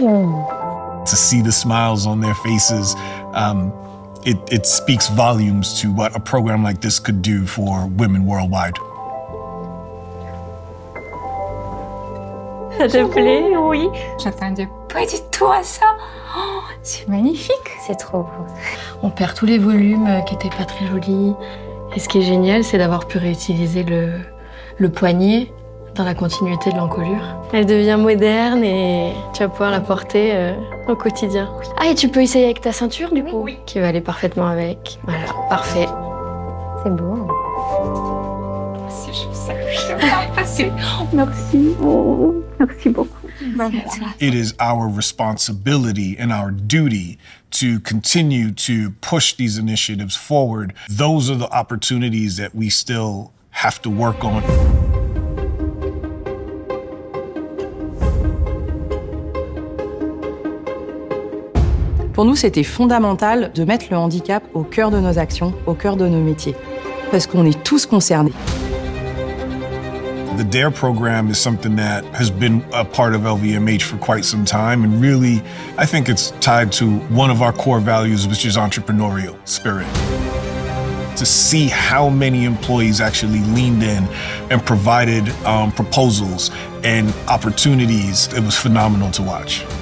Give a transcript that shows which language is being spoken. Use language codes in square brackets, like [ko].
[en] To see the smiles on their faces, it speaks volumes to what a program like this could do for women worldwide. [fr] Ça te plaît? Oui. J'attendais pas du tout à ça. Oh, c'est magnifique. C'est trop beau. On perd tous les volumes qui étaient pas très jolis. Et ce qui est génial, c'est d'avoir pu réutiliser le poignet dans la continuité de l'encolure. Elle devient moderne et tu vas pouvoir la porter au quotidien. Ah, et tu peux essayer avec ta ceinture, du coup, qui va aller parfaitement avec. Voilà, parfait. C'est beau. Merci. Merci. Oh, merci beaucoup. [en] It is our responsibility and our duty to continue to push these initiatives forward. Those are the opportunities that we still have to work on. [fr] Pour nous, c'était fondamental de mettre le handicap au cœur de nos actions, au cœur de nos métiers, parce qu'on est tous concernés. [en] The Dare program is something that has been a part of LVMH for quite some time, and really, I think it's tied to one of our core values, which is entrepreneurial spirit. To see how many employees actually leaned in and provided proposals and opportunities, it was phenomenal to watch.